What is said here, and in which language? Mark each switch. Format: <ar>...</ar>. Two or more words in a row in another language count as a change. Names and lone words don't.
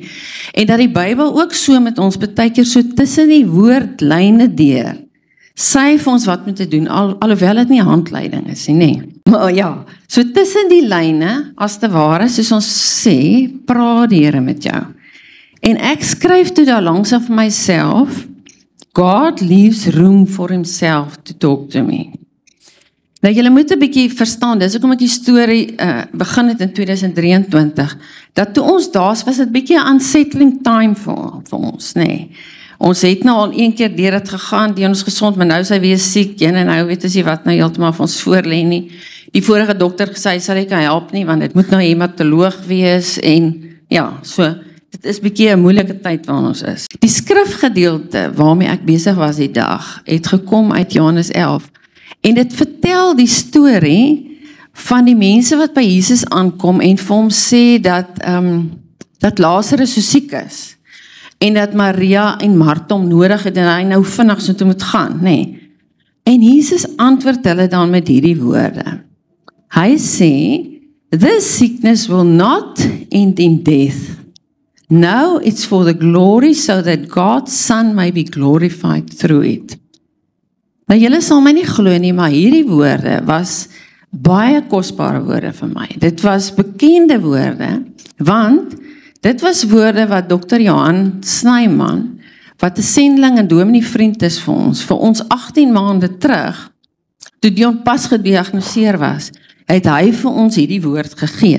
<af>En dat die Bybel ook so met ons partykeer so tussen die woordlyne deur, sê vir ons wat moet te doen, alhoewel dit nie handleiding is nie, nee. Maar ja, so tussen die lyne, as te ware, soos ons sê, praat die Here met jou. En ek skryf toe daar langs af myself,</af> <en>God leaves room for himself to talk to me.</en> <af>Nou, julle moet 'n bietjie verstaan, dis hoekom ek die storie begin het in 2023, dat toe ons daar was dit bietjie 'n</af> <en>unsettling time</en> <af>vir ons, nee. Ons het nou al een keer deur dit gegaan, die ons gesond, maar nou is hy weer siek, en nou weet ons nie wat nou heeltemal van ons voorlê nie. Die vorige dokter gesê, sal ek kan help nie, want dit moet nou 'n hematoloog wees, en ja, so, dit is bietjie 'n moeilike tyd waar ons is. Die skrifgedeelte waarmee ek besig was die dag, het gekom uit Johannes 11, en dit vertel die storie van die mense wat by Jesus aankom, en vir hom sê dat Lazarus so siek is, en dat Maria en Martha hom nodig het, en hy nou vinnig so toe moet gaan, nee. En Jesus antwoord hulle dan met hierdie woorde. Hy sê,</af> <en>this sickness will not end in death. Now it's for the glory so that God's Son may be glorified through it.</en> <af>Nou julle sal my nie glo nie, maar hierdie woorde was baie kosbare woorde vir my. Dit was bekende woorde, want dit was woorde wat Dr. Johan Snyman, wat 'n sendeling en dominee vriend is vir ons 18 maande terug, toe Dion pas gediagnoseer was, het hy vir ons hierdie woord gegee.</af>